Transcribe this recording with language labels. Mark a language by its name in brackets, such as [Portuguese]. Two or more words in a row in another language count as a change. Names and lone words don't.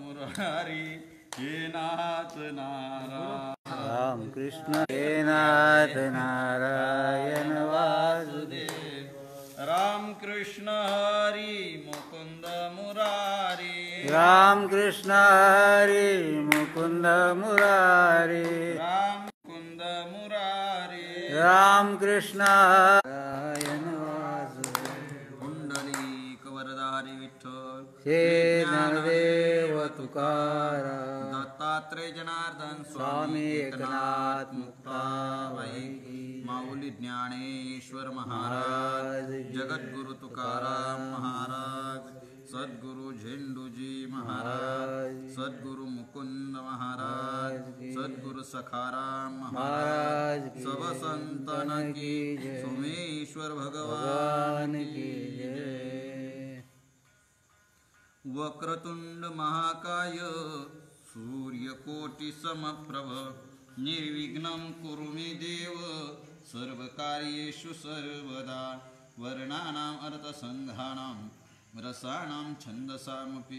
[Marathi] मुरारी हे नाथ नारायण राम कृष्ण हे नाथ नारायण वासुदेव राम कृष्ण हरी मुकुंद मुरारी राम कृष्ण हरी मुकुंद मुरारी राम मुकुंद मुरारी राम कृष्ण नारायण वासुदेव पुंडलिक वरदारी विठ्ठल श्री ज्ञानदेव तुकाराम दत्तात्रय जनार्दन स्वामी एकनाथ मुक्ताबाई माऊली ज्ञानेश्वर महाराज जगद्गुरु तुकाराम महाराज सद्गुरु झेंडूजी महाराज सद्गुरु मुकुंद महाराज सद्गुरु सखाराम महाराज [Hindi] सब संतन की [Marathi] सोमेश्वर भगवान [Hindi] की जय। [Sanskrit] वक्रतुंड महाकाय सूर्यकोटि समप्रभ निर्विघ्नं कुरु मे देव सर्वकार्येषु सर्वदा वर्णानाम् अर्थसंघानां रसानां छन्दसामपि